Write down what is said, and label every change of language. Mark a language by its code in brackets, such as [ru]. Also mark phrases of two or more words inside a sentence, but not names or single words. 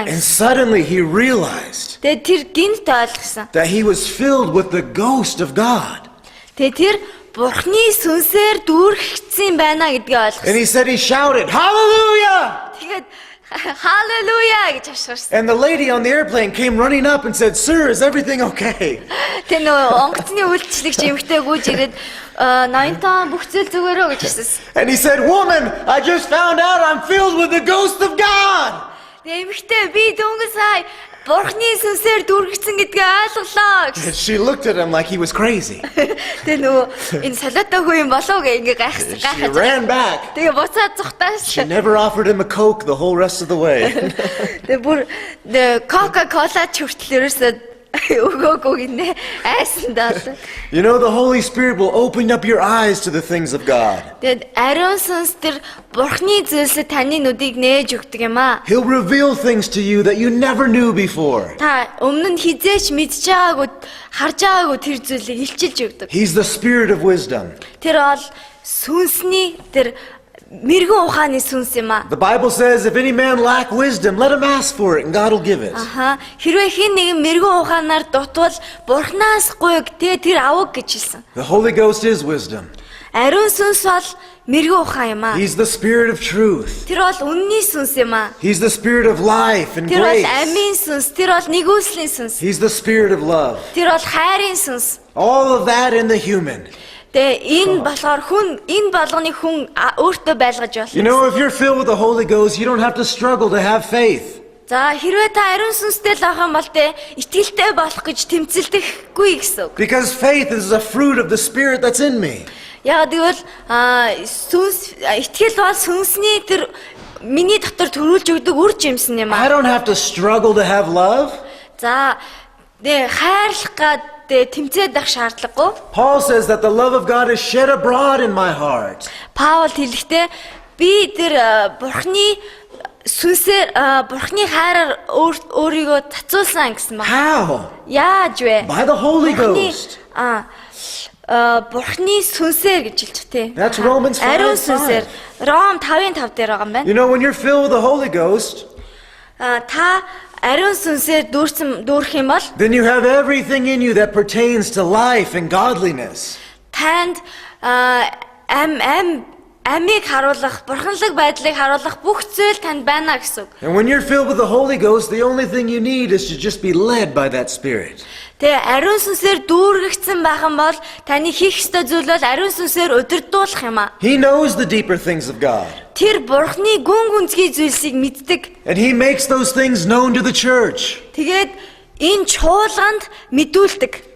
[en] And suddenly he realized [mn] Тэгээд тэр гинт ойлгосон. [en] that he was filled with the ghost of God. [mn] Тэгээд тэр бурхны сүнсээр дүүргэгдсэн байна гэдгийг [en] And [mn] ойлгосон. [en] he shouted, hallelujah! [mn] Тэгээд халелуя гэж ашигласан. [en] And the lady on the airplane came running up and said, sir, is everything okay? [mn] Тэр нөгөө онгоцны үйлчлэгч эмэгтэй гүйж ирээд ноёнтон бүх зүйл зүгээрөө гэж хэлсэн. [en] And he said, woman, I just found out I'm filled with the ghost of God. [mn] Тэгээд эмэгтэй би дөнгөж сая бурхны сүнсээр дүүргэгдсэн гэдгийг ойлголоо гэсэн. [en] And she looked at him like he was crazy. [mn] Тэгээ нөгөө энэ солиотой хүн юм болов гэ ингээ [en] She [mn] гайхаж. [en] ran back. [mn] Тэгээ буцаад зүхтаас. [en] She never offered him a Coke the whole rest of the way. [mn] Тэгээ бүр Coca-Cola ч хүртэл ерөөсөө өгөөгүй гинэ айсандаа. [en] You know, the Holy Spirit will open up your eyes to the things of God. [mn] Тэгээд ариун сүнс тэр бурхны зүйлсээ таны нүдийг нээж өгдөг юм аа. [en] He'll reveal things to you that you never knew before. [mn] Та өмнө нь хизээч мэдж байгаагүй харж байгаагүй тэр зүйлийг илчилж өгдөг. [en] He's the Spirit of wisdom. [mn] Тэр бол сүнсний тэр мэрэгэн ухааны сүнс юм аа. [en] The Bible says, if any man lack wisdom, let him ask for it, and God will give it. [mn] Хэрвээ хин нэгэн мэрэгэн ухаанаар дутвал бурхнаас гуйг тэр авах гэж хэлсэн. [en] The Holy Ghost is wisdom. [mn] Ариун сүнс бол мэрэгэн ухаан юм аа. [en] He's the Spirit of truth. [mn] Тэр бол үнний сүнс юм аа. [en] He's the Spirit of life and [mn] Тэр бол [en] grace. [mn] амийн сүнс, тэр бол нэгүслийн сүнс. [en] He's the Spirit of love. [mn] Тэр бол хайрын сүнс. [en] All of that in the human. [mn] Тэгээ энэ болохоор энэ болгоны хүн өөртөө байлгаж [en] You [mn] болно. [en] know, if you're filled with the Holy Ghost, you don't have to struggle to have faith. [mn] За хэрвээ та ариун сүнстэй л байх юм бол итгэлтэй болох гэж тэмцэлдэхгүй гэсэн үг. [en] Because faith is a fruit of the Spirit that's in me. [mn] Яг тэгвэл сүнс итгэл бол сүнсний тэр миний дотор төрүүлж өгдөг үр жимсэн юм [en] I [mn] аа. [en] don't have to struggle to have love. [mn] За тэгээ хайрлах гад тэмцээд байх шаардлагагүй. [en] Paul says that the love of God is shed abroad in my heart. [mn] Паул хэлэхдээ би тэр бурхны сүнсээр бурхны хайраар өөрийгөө цацуулсан гэсэн байна. [en] How? [mn] Яаж вэ? [en] By the Holy Ghost. [mn] Бурхны сүнсээр гэж хэлж тээ. [en] That's Romans 5:5. [mn] Ариун сүнсээр Ром 5:5 дээр байгаа юм байна. [en] You know, when you're filled with the Holy Ghost, [mn] та ариун сүнсээр дүүрэх юм бол [en] then you have everything in you that pertains to life and godliness. [mn] танд амийг харуулах, бурханлаг байдлыг харуулах бүх зүйл танд байна гэсэн үг. [en] And when you're filled with the Holy Ghost, the only thing you need is to just be led by that Spirit. [mn] Тэгээ ариун сүнсээр дүүргэгдсэн байх юм бол таны хийх ёстой зүйл бол ариун сүнсээр удирдуулах юм аа. [en] He knows the deeper things of God. [mn] Тэр бурхны гүн гүнзгий зүйлсийг мэддэг. [en] And He makes those things known to the church. [mn] Тэгээд энэ чуулганд мэдүүлдэг.